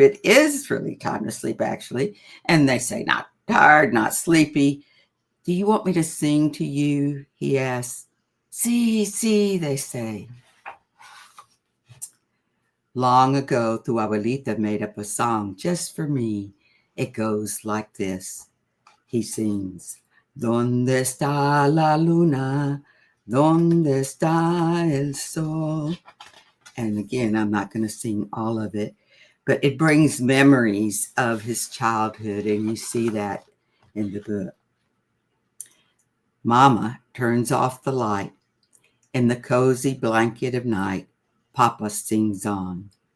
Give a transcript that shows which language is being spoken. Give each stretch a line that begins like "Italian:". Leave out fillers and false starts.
English: It is really time to sleep, actually. And they say, not tired, not sleepy. Do you want me to sing to you? He asks. See, they say. Long ago,
Spanish: tu abuelita
English: made up a song just for me. It goes like this. He sings,
Spanish: ¿Dónde está la luna? ¿Dónde está el sol?
English: And again, I'm not going to sing all of it, but it brings memories of his childhood, and you see that in the book. Mama turns off the light. In the cozy blanket of night, Papa sings on.